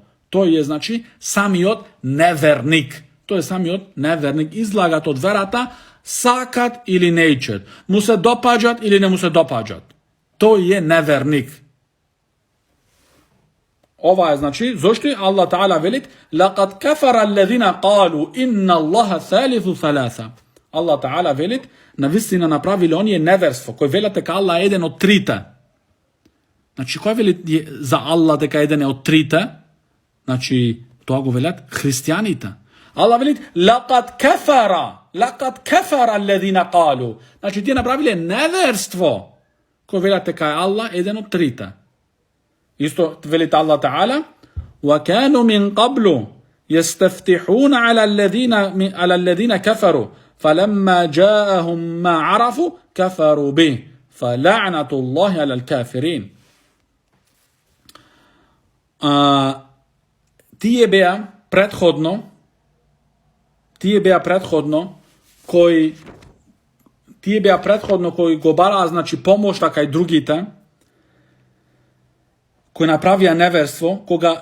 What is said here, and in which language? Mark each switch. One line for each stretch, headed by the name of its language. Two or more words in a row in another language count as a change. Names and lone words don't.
Macedonian: Тој е, значи, самиот неверник. Тој е самиот неверник. Излагат од верата, сакат или не ичат. Му се допаѓат или не му се допаѓат. Тој е неверник. Ова е, значи, зошто
Arabic: الله تعالى
Macedonian: велит
Arabic: لقد كفر الذين قالوا إن الله ثالث ثلاثة. الله تعالى
Macedonian: велит, навистина направиле оние неверство, кој велат дека Аллах е еден од трите. Значи, кој вели за Аллах дека еден е од трите? Значи, тоа го велат христијаните. Аллах велит
Arabic: لقد كفر الذين قالوا.
Macedonian: Значи, тие направиле неверство, кој велат дека е Аллах еден од трите. Исто велит
Arabic: الله تعالى وَكَانُوا مِنْ قَبْلُ يَسْتَفْتِحُونَ على الذين كفروا فَلَمَّا جَاءَهُمْ مَا عَرَفُوا كَفَرُوا بِهِ فَلَعْنَةُ اللَّهِ عَلَى الْكَافِرِينَ.
Macedonian: Тие беа предходно кои го бараа, значи, помошта кај другите, кои направија неверство, кога